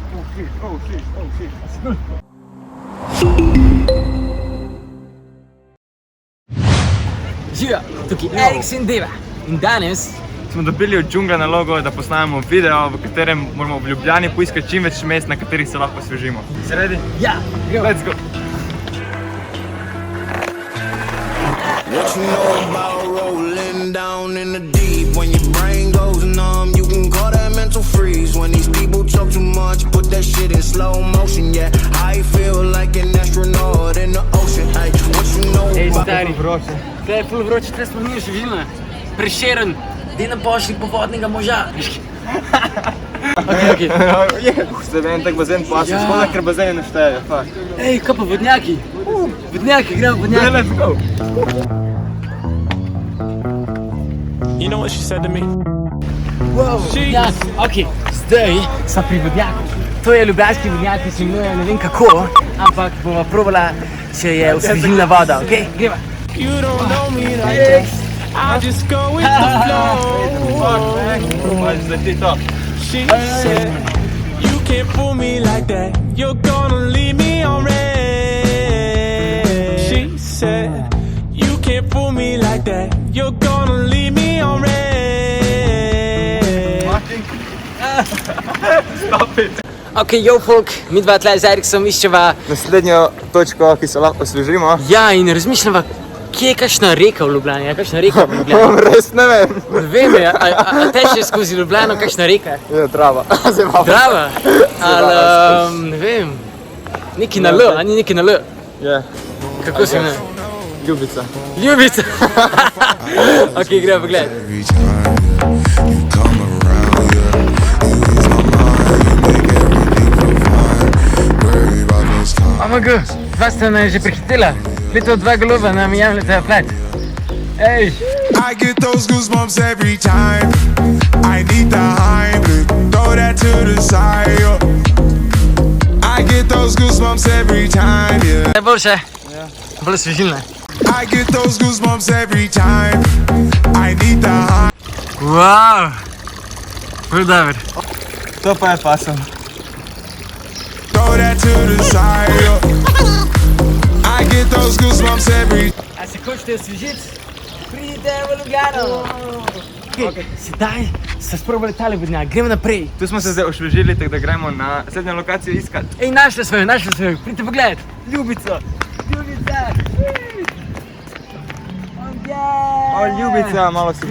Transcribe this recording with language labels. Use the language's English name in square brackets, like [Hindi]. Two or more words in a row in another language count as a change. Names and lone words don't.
[Slovenian] Živijo, tukaj Eriks in Deva. In danes smo dobili od džungla nalogo, da posnamemo video, v katerem moramo v Ljubljani poiskati čim več mest, na katerih se lahko osvežimo. Si ready? Ja, gremo. [English] Let's go! What you know about rolling down in the deep? When your brain goes numb, you can call that mental freeze. When these people talk too much, put that shit in slow motion. Yeah, I feel like an astronaut in the ocean. Hey, what you know about... [Slovenian] Stari, tle je ful vroče, tle smo mi še življena. Prešeren, dej nam pošli povodnega moža. Ok. Zdaj en tak bazen pasi, skoda, ker bazene ne šteje, fuck. Ej, kaj pa vodnjaki? Vodnjaki, gremo vodnjaki. [English] Let's go! You know what she said to me? [Slovenian] Wow, vodnjak. Ok, zdaj smo pri vodnjaku. To je ljubljanski vodnjak, ki se imenuje ne vem kako, ampak bova probala, če je osvežilna voda, ok? Gremo. [English] You don't know me like that. I just go with the flow. She said, you can't fool me like that. You're gonna leave me on red. She said, you can't fool me like that. You're gonna leave me on red. Stop it! [Slovenian] Ok, [English] yo folk, [Slovenian] mi dva tle z Eriksom iščeva. Naslednjo točko, ki se lahko osvežimo. Ja, in razmišljava, kje je kakšna reka v Ljubljani, je kakšna reka v Ljubljani? Res ne vem. Ne vem, a teče skozi Ljubljano kakšna reka? Je, Drava. Drava? Ali, ne vem, neki na L, a ni neki na L? Je. Kako se ne? Ljubica. Ljubica! Ok, gremo pogledati. [English] Every time you come around, yeah, you ease my mind, you make everything feel fine. Worry about those times. [Slovenian] OMG, dva sta me že prehitela. Leto dva golova nam jemljete plet. Ej! [English] I get those goosebumps every time. I need the Heimlich, throw that to the side. I get those goosebumps every time, yeah. [Slovenian] Najboljše, bolj svežilne. [English] I get those goosebumps every time. I need the Heimlich. [Slovenian] Wow! Prav dober. To pa je pasem. [English] Throw that to the side. I get those goosebumps every. [Slovenian] A se hočete osvežiti? Pridite v Ljubljano! Ok, sedaj ste sprobali tale vodnjak, gremo naprej. Tu smo se zdaj osvežili, tako da gremo na naslednjo lokacijo iskat. Ej, našli smo jo, pridite pogledat. Ljubico! Ljubica! O, Ljubica, malo si